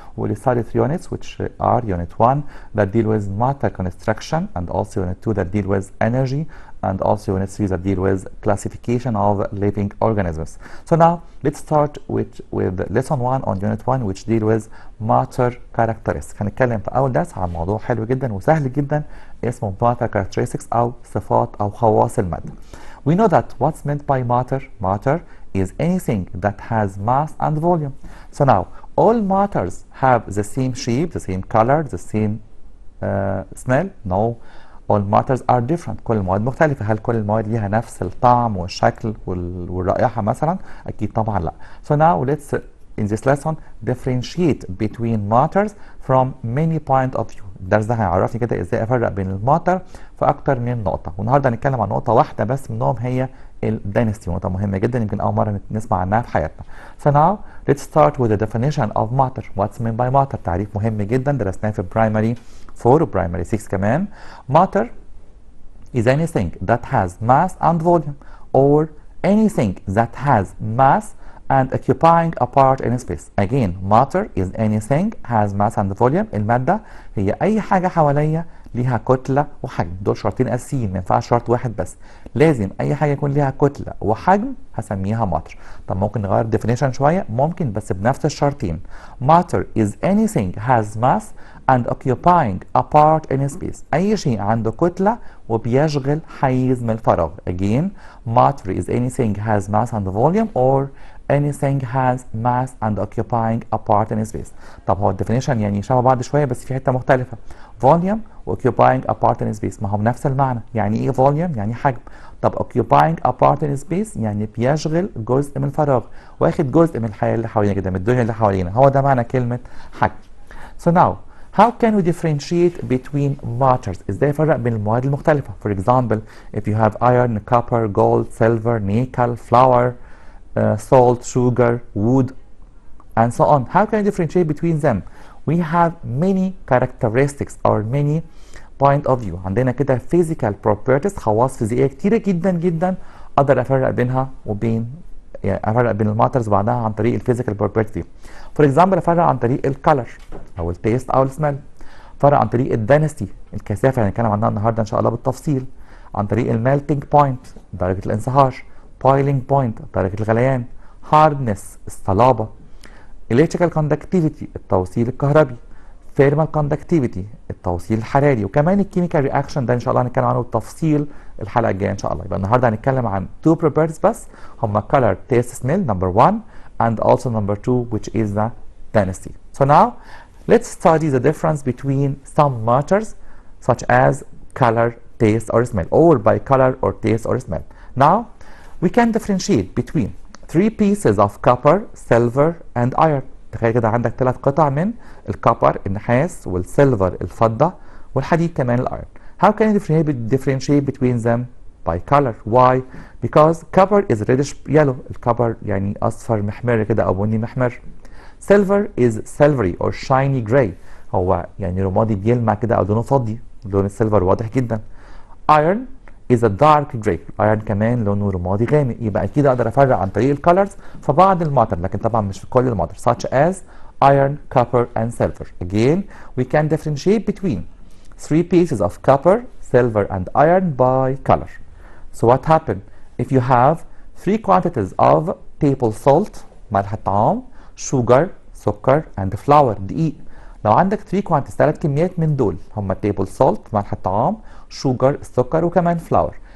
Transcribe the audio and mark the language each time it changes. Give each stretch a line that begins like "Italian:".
English: We'll study 3 units, which are Unit 1 that deal with matter construction, and also Unit 2 that deal with energy, and also Unit 3 that deal with classification of living organisms. So now let's start with lesson 1 on Unit 1, which deal with matter characteristics.
Arabic: هنتكلم في أول درس عن موضوع حلو جدا وسهل جدا اسمه matter characteristics أو صفات أو خواص المادة.
English: We know that what's meant by matter. Matter is anything that has mass and volume. So now all matters have the same shape, the same color, the same smell. No. all matters are different.
Arabic: كل المواد مختلفة. هل كل المواد ليها نفس الطعم والشكل والرائحة مثلا؟ أكيد طبعا لا.
English: So now let's in this lesson differentiate between matters from many point of view.
Arabic: الدرس ده هيعرفني كده ازاي افرق بين الماتر في اكتر من نقطة. والنهارده هنتكلم عن نقطة واحدة بس منهم هي الدينستي، نقطة مهمة جدا يمكن أول مرة نسمع عنها في حياتنا.
English: So now let's start with the definition of matter. What's meant by matter؟
Arabic: تعريف مهم جدا درسناه في primary 4 و primary 6 كمان.
English: Matter is anything that has mass and volume, or anything that has mass and occupying a part in space. Again, matter is anything has mass and volume.
Arabic: المادة هي أي حاجة حواليا ليها كتلة وحجم. دول شرطين أساسيين، ما ينفعش شرط واحد بس. لازم أي حاجة يكون ليها كتلة وحجم هسميها matter. طب ممكن نغير definition شوية؟ ممكن، بس بنفس الشرطين.
English: Matter is anything has mass and occupying a part in space.
Arabic: أي شيء عنده كتلة وبيشغل حيز من الفراغ.
English: Again, matter is anything has mass and volume, or anything has mass and occupying a part in space.
Arabic: طب هو الديفينيشن يعني شبه بعض شويه بس في حته مختلفه.
English: volume و occupying a part in space
Arabic: ما هم نفس المعنى. يعني ايه volume؟ يعني حجم. طب occupying a part in space يعني بيشغل جزء من الفراغ، واخد جزء من الحياه اللي حوالينا كده، من الدنيا اللي حوالينا. هو ده معنى كلمه حجم.
English: So now how can we differentiate between matters؟
Arabic: ازاي افرق بين المواد المختلفه؟
English: For example, if you have iron, copper, gold, silver, nickel, flour, salt, sugar, wood, and so on. How can you differentiate between them? We have many characteristics or many point of view.
Arabic: عندنا كده physical properties، خواص فيزيائية كتيرة جدا جدا أقدر أفرق بينها وبين، يعني أفرق بين الماترز بعدها عن طريق الفيزيكال properties دي.
English: For example
Arabic: أفرق عن طريق الكالر أو التيست أو السمell. أفرق عن طريق الدنستي، الكثافة اللي هنتكلم عنها النهارده إن شاء الله بالتفصيل. عن طريق الميلتنج بوينت، درجة الانصهار. boiling point، درجة الغليان. hardness، الصلابة. electrical conductivity، التوصيل الكهربي. thermal conductivity، التوصيل الحراري. وكمان الكيميكال رياكشن ده ان شاء الله هنتكلم عنه بالتفصيل الحلقة الجاية ان شاء الله. يبقى النهارده هنتكلم عن
English: two properties بس، هما color, taste, smell number 1 and also number 2 which is the density. So now let's study the difference between some matters such as color, taste or smell, or by color or taste or smell. Now we can differentiate between 3 pieces of copper, silver and iron.
Arabic: تخيل كده عندك 3 قطع من الكوبر النحاس والسيلفر الفضة والحديد كمان الايرون.
English: How can you differentiate between them? By color. Why? Because copper is reddish yellow.
Arabic: الكوبر يعني اصفر محمر كده او بني محمر.
English: Silver is silvery or shiny gray.
Arabic: هو يعني رمادي بيلمع كده او لونه فضي. لون السيلفر واضح جدا.
English: Iron is a dark gray.
Arabic: الايرون كمان لونه رمادي غامق. يبقى اكيد اقدر افرق عن طريق الكالرز في بعض الماتر، لكن طبعا مش في كل الماتر
English: such as iron, copper and silver. Again, we can differentiate between 3 pieces of copper, silver and iron by color. So what happened if you have 3 quantities of table salt، ملح الطعام، sugar، سكر and flour، دقيق.
Arabic: لو عندك 3 quantities 3 كميات من دول هم table salt ملح الطعام، sugar السكر وكمان flour.